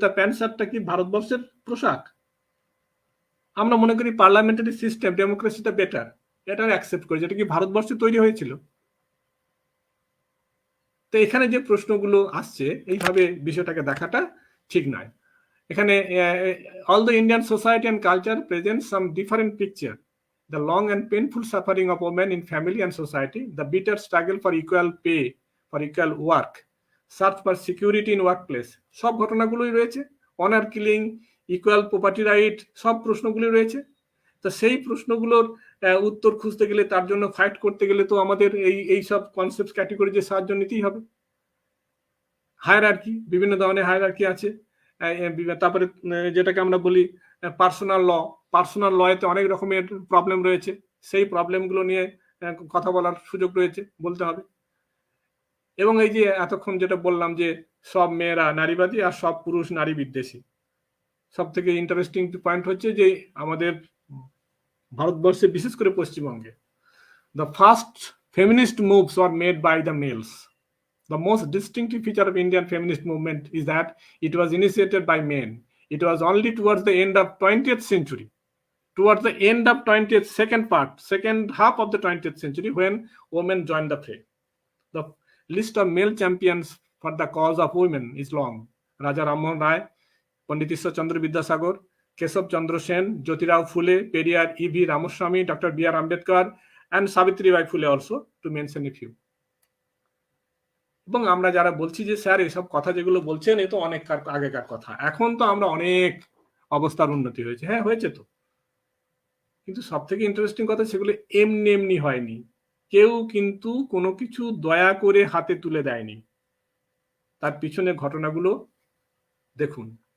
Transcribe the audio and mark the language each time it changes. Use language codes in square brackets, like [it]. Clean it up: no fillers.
[bn] তা প্যান্ট শার্টটা কি ভারতবর্ষের পোশাক? আমরা মনে করি পার্লামেন্টারি সিস্টেম, ডেমোক্রেসিটা বেটার, এটা অ্যাকসেপ্ট করি, যেটা কি ভারতবর্ষে তৈরি হয়েছিল। তো এখানে যে প্রশ্নগুলো আসছে, এইভাবে বিষয়টাকে দেখাটা ঠিক নয়। [en] এখানে although Indian society and culture presents some different picture, the long and painful suffering of women in family and society, the bitter struggle for equal pay, for equal work, search for security in workplace, [bn] সব ঘটনাগুলোই রয়েছে। Honour killing, equal property right, সব প্রশ্নগুলি রয়েছে। তো সেই প্রশ্নগুলোর উত্তর খুঁজতে গেলে, তার জন্য ফাইট করতে গেলে তো আমাদের এই সব কনসেপ্ট ক্যাটেগরি যে সাহায্য নিতেই হবে। হায়ারার্কি, বিভিন্ন ধরনের হায়ারার্কি আছে। তারপরে যেটাকে আমরা বলি পার্সোনাল লতে অনেক রকমের প্রবলেম রয়েছে, সেই প্রবলেমগুলো নিয়ে কথা বলার সুযোগ রয়েছে, বলতে হবে। এবং এই যে এতক্ষণ যেটা বললাম যে সব মেয়েরা নারীবাদী আর সব পুরুষ নারী বিদ্বেষী, সব থেকে ইন্টারেস্টিং পয়েন্ট হচ্ছে যে আমাদের ভারতবর্ষে, বিশেষ করে পশ্চিমবঙ্গে, [en] the first feminist moves were made by the males. The most distinctive feature of Indian feminist movement is that it was initiated by men. It was only towards the end of 20th century, towards the end of 20th, second half of the 20th century, when women joined the fray. The list of male champions for the cause of women is long. Raja Rammohan Rai, Pandit Ishwar Chandra Vidyasagar, Keshav Chandra Sen, Jyotirao Phule, Periyar E.V. Ramaswamy, Dr. B.R. Ambedkar, and Savitribai Phule also, to mention a few. [bn] এবং আমরা যারা বলছি যে sir এসব কথা যেগুলো বলছেন এ তো অনেক আগেকার কথা, এখন তো আমরা অনেক অবস্থার উন্নতি হয়েছে, হ্যাঁ হয়েছে তো, কিন্তু সব থেকে ইন্টারেস্টিং কথা সেগুলো এমনি এমনি হয়নি। কেউ কিন্তু কোনো কিছু দয়া করে হাতে তুলে দেয়নি, তার পিছনে ঘটনাগুলো দেখুন।